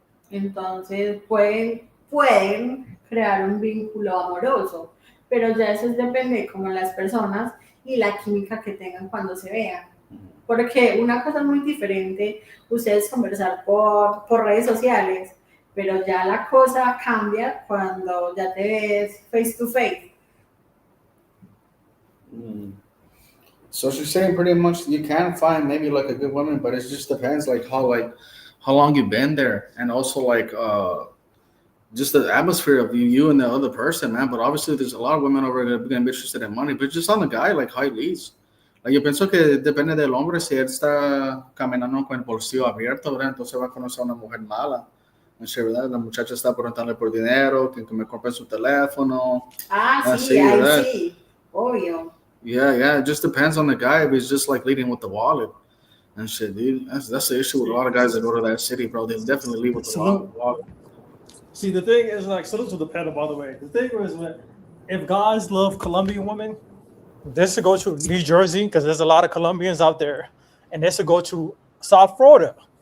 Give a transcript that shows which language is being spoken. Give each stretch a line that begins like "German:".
Spanish: Entonces pueden crear un vínculo amoroso, pero ya eso depende de como las personas y la química que tengan cuando se vean. Porque una cosa muy diferente, ustedes conversar por redes sociales, pero ya la cosa cambia cuando ya te ves face to face.
English: So she's saying pretty much you can find maybe like a good woman, but it just depends like how long you've been there, and also like just the atmosphere of you and the other person, man. But obviously, there's a lot of women over there that are gonna be interested in money, but just on the guy, like how he leads.
Spanish: Like, yo pienso que depende del hombre, si él está caminando con el bolsillo abierto, ¿verdad? Entonces va a conocer a una mujer mala. No sé, ¿verdad? La muchacha está preguntándole por dinero, que me compre su teléfono, Ah, sí, así, ahí ¿verdad? sí, obvio.
English: Yeah, it just depends on the guy. If he's just like leading with the wallet and shit, dude. That's the issue with a lot of guys that go to that city, bro. They definitely lead with the Salute. wallet. See, the thing is, like, salute to the pedal, by the way. The thing is, if guys love Colombian women, this to go to New Jersey because there's a lot of Colombians out there, and this to go to South Florida.